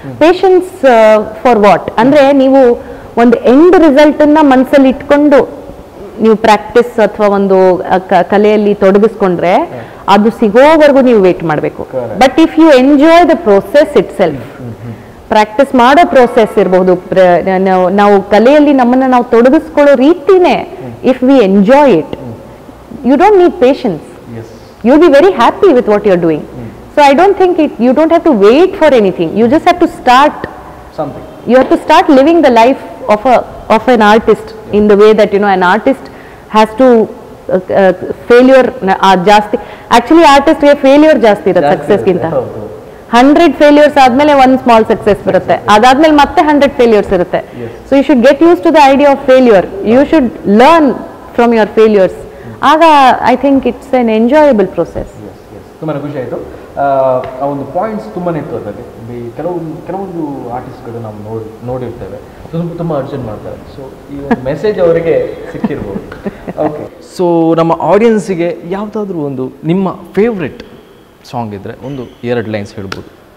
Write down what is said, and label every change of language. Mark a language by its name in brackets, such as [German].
[English] patience for what [Kannada] ಅಂದ್ರೆ ನೀವು ಒಂದು ಎಂಡ್ ರಿಸಲ್ಟ್ ಅನ್ನ ಮನಸ್ಸಲ್ಲಿ ಇಟ್ಕೊಂಡು ನೀವು ಪ್ರಾಕ್ಟೀಸ್ ಅಥವಾ ಒಂದು ಕಲೆಯಲ್ಲಿ ತೊಡಗಿಸ್ಕೊಂಡ್ರೆ ಅದು ಸಿಗೋವರೆಗೂ ನೀವು ವೇಟ್ ಮಾಡಬೇಕು. [English] but if you enjoy the process itself, [Kannada] practice ಮಾಡೋ ಪ್ರೋಸೆಸ್ ಇರಬಹುದು, ನಾವು ಕಲೆಯಲ್ಲಿ ನಮ್ಮನ್ನ ನಾವು ತೊಡಗಿಸ್ಕೊಳ್ಳೋ ರೀತಿನೇ, [English] If we enjoy it, you don't need patience. You'll be very happy with what you're doing. So I don't think you don't have to wait for anything. You just have to start something. You have to start living the life of an artist in the way that an artist has to failure [Kannada] ಜಾಸ್ತಿ. Actually artist ಗೆ failure ಜಾಸ್ತಿ ಇರುತ್ತೆ success ಗಿಂತ. 100 failures ಆದ್ಮೇಲೆ one small success ಬರುತ್ತೆ, ಅದಾದ್ಮೇಲೆ ಮತ್ತೆ 100 failures ಇರುತ್ತೆ. [English] So you should get used to the idea of failure. You should learn from your failures. ಆಗ I think it's an enjoyable process. [Kannada] ತುಂಬಾ ಖುಷಿ ಆಯಿತು. ಆ ಒಂದು ಪಾಯಿಂಟ್ಸ್ ತುಂಬಾ ಇತ್ತು ಅದರಲ್ಲಿ. ಕೆಲವೊಂದು ಆರ್ಟಿಸ್ಟ್ಗಳು ನಾವು ನೋಡಿರ್ತೇವೆ ತುಂಬ ಅರ್ಜೆಂಟ್ ಮಾಡ್ತಾರೆ. ಸೊ ಈ ಒಂದು ಮೆಸೇಜ್ ಅವರಿಗೆ ಸಿಕ್ಕಿರ್ಬೋದು. ಓಕೆ, ಸೊ ನಮ್ಮ ಆಡಿಯನ್ಸಿಗೆ ಯಾವುದಾದ್ರೂ ಒಂದು ನಿಮ್ಮ ಫೇವ್ರೆಟ್ ಸಾಂಗ್ ಇದ್ದರೆ ಒಂದು 2 ಲೈನ್ಸ್ ಹೇಳ್ಬೋದು